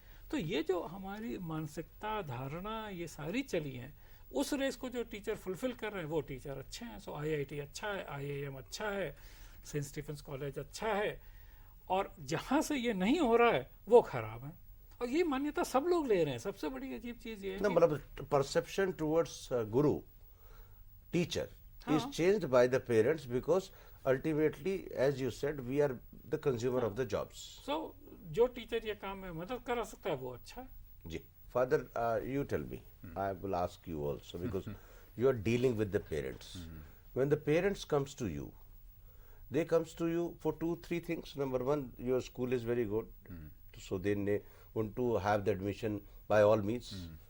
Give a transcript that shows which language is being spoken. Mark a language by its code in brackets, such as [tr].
[hi] तो ये जो हमारी मानसिकता, धारणा, ये सारी चली है, उस रेस को जो टीचर फुलफिल कर रहे हैं वो टीचर अच्छे हैं। सो आईआईटी अच्छा है, आईआईएम अच्छा है, सेंट स्टीफेंस कॉलेज अच्छा है, और जहां से ये नहीं हो रहा है वो खराब है, और ये मान्यता सब लोग ले रहे हैं। सबसे बड़ी अजीब चीज ये है, [en] मतलब perception towards guru teacher is changed by the parents, because ultimately, as you said, we are the consumer of the jobs. [hi] So, जो टीचर ये काम में मदद करा सकता है वो अच्छा है। [en] जी, Father, you tell me. I will ask you also, because you are dealing with the parents. When the parents comes to you, they comes to you for 2-3 things. Number one, your school is very good, so they want to have the admission by all means.